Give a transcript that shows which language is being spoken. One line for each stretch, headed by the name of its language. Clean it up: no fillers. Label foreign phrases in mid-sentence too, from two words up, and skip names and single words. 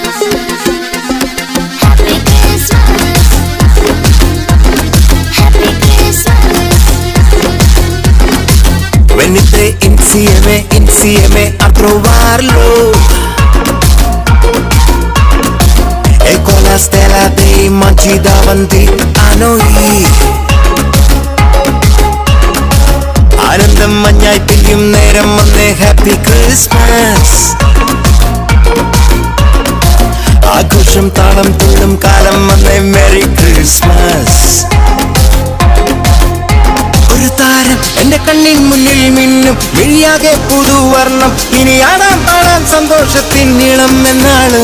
English: Happy Christmas. Happy Christmas.
Italian: Venite insieme a trovarlo. E con la stella dei mangi davanti a noi.
Malayalam: ആനന്ദം മഞ്ഞായി പെയ്യും നേരം വന്നേ.
English: Happy Christmas.
Malayalam: താളം തുള്ളും കാലം വന്നേ
English: Merry Christmas.
Malayalam: ഒരു താരം എന്റെ കണ്ണിൻ മുന്നിൽ മിന്നും മിഴിയാകെ പുതുവർണ്ണം ഇനി ആടാം പാടാം സന്തോഷത്തിൻ നീളം എന്നാണ്.